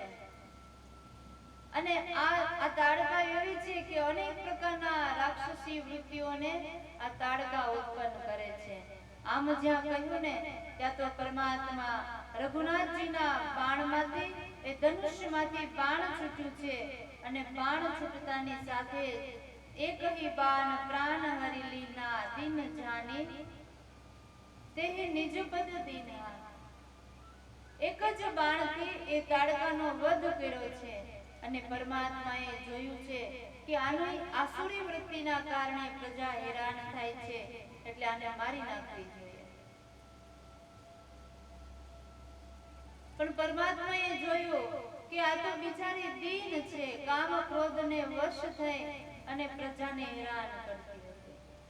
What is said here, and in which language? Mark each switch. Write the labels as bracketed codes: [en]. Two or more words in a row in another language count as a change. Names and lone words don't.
[gu] અને આ તાડકા એવી છે કે અનેક પ્રકારના રાક્ષસી વૃત્તિઓને આ તાડકા ઉત્પન્ન કરે છે. આમ જ્યાં કહ્યું ને ત્યાં તો પરમાત્મા રઘુનાથજીના બાણમાંથી એ ધનુષ્યમાંથી બાણ છૂટ્યું છે અને બાણ છૂટતાની સાથે એક [awa] ही बाण प्राण हरि लीना दिन जानी तेह निज पद दीना. [gu] એક જ બાણથી એ તાડકાનો વધ કર્યો છે અને પરમાત્માએ જોયું છે કે આની આસુરી વૃત્તિના કારણે પ્રજા હેરાન થાય છે, એટલે આને મારી નાખવી જોઈએ. પણ પરમાત્માએ જોયું કે આ તો બિચારી દીન છે, કામ ક્રોધને વશ થઈ અને પ્રજાને હેરાન કરતી હતી.